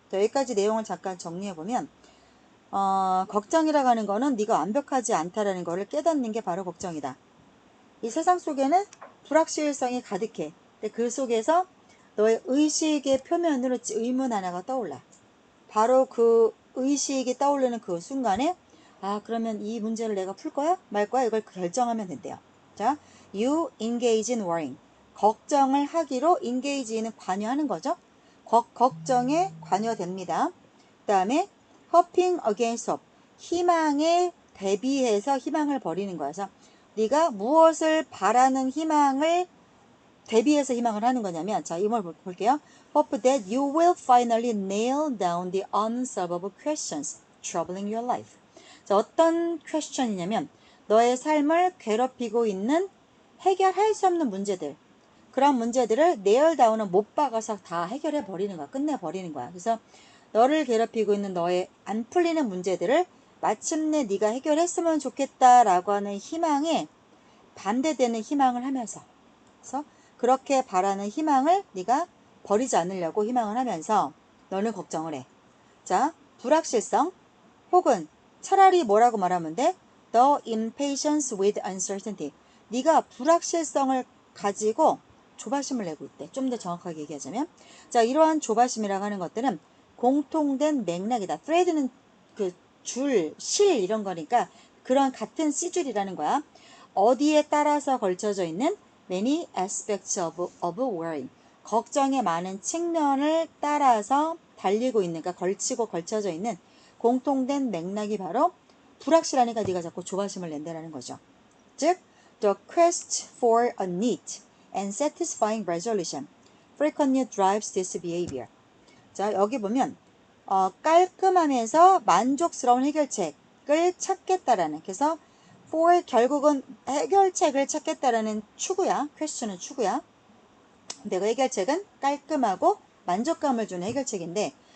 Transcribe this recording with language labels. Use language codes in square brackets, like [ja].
[ko] 자, 여기까지 내용을 잠깐 정리해보면 걱정이라고 하는 거는 네가 완벽하지 않다라는 거를 깨닫는 게 바로 걱정이다. 이 세상 속에는 불확실성이 가득해. 근데 그 속에서 너의 의식의 표면으로 의문 하나가 떠올라. 바로 그 의식이 떠오르는 그 순간에 아 그러면 이 문제를 내가 풀 거야? 말 거야? 이걸 결정하면 된대요. [en] 자, you engage in worrying. [ko] 걱정을 하기로 engage는 관여하는 거죠. 걱정에 관여됩니다. 그 다음에 [en] hoping against hope. [ko] 희망에 대비해서 희망을 버리는 거야. 그래서 네가 무엇을 바라는 희망을 대비해서 희망을 하는 거냐면 자, 이걸 볼게요. [en] Hope that you will finally nail down the unsolvable questions troubling your life. [ko] 자, 어떤 question이냐면 너의 삶을 괴롭히고 있는 해결할 수 없는 문제들. 그런 문제들을 nail down은 못 박아서 다 해결해 버리는 거야. 끝내 버리는 거야. 그래서 너를 괴롭히고 있는 너의 안 풀리는 문제들을 마침내 네가 해결했으면 좋겠다라고 하는 희망에 반대되는 희망을 하면서 그래서 그렇게 바라는 희망을 네가 버리지 않으려고 희망을 하면서 너는 걱정을 해. 자, 불확실성 혹은 차라리 뭐라고 말하면 돼? [en] The impatience with uncertainty. [ko] 네가 불확실성을 가지고 조바심을 내고 있대. 좀 더 정확하게 얘기하자면 자, 이러한 조바심이라고 하는 것들은 공통된 맥락이다. thread는 그 줄, 실 이런 거니까 그런 같은 씨줄이라는 거야. 어디에 따라서 걸쳐져 있는 [en] many aspects of worry. [ko] 걱정의 많은 측면을 따라서 달리고 있는, 그러니까 걸치고 걸쳐져 있는 공통된 맥락이 바로 불확실하니까 네가 자꾸 조바심을 낸다는 거죠. [en] 즉, the quest for a neat and satisfying resolution frequently drives this behavior. [ko] 자, 여기 보면 깔끔하면서 만족스러운 해결책을 찾겠다라는 그래서 for 결국은 해결책을 찾겠다라는 추구야. 퀘스천은 추구야. 근데 그 해결책은 깔끔하고 만족감을 주는 해결책인데